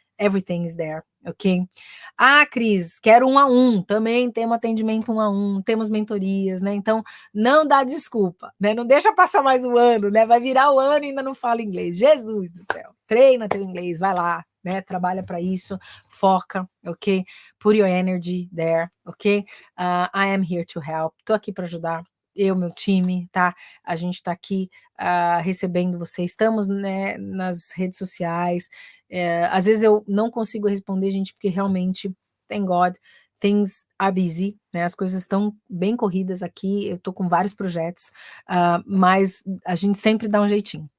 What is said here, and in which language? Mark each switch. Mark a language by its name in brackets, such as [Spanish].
[English] Everything is there, ok? [Portuguese] Ah, Cris, quero 1 a 1. Também temos atendimento 1 a 1, temos mentorias, né? Então, não dá desculpa, né? Não deixa passar mais um ano, né? Vai virar o ano e ainda não fala inglês. Jesus do céu. Treina teu inglês, vai lá, né? Trabalha para isso, foca, ok? [English] Put your energy there, ok? I am here to help. [Portuguese] Tô aqui para ajudar. Eu, meu time, tá? A gente está aqui recebendo vocês. Estamos, né, nas redes sociais. Às vezes eu não consigo responder, gente, porque realmente, [English] thank God, things are busy, [Portuguese] né? As coisas estão bem corridas aqui. Eu tô com vários projetos, mas a gente sempre dá um jeitinho.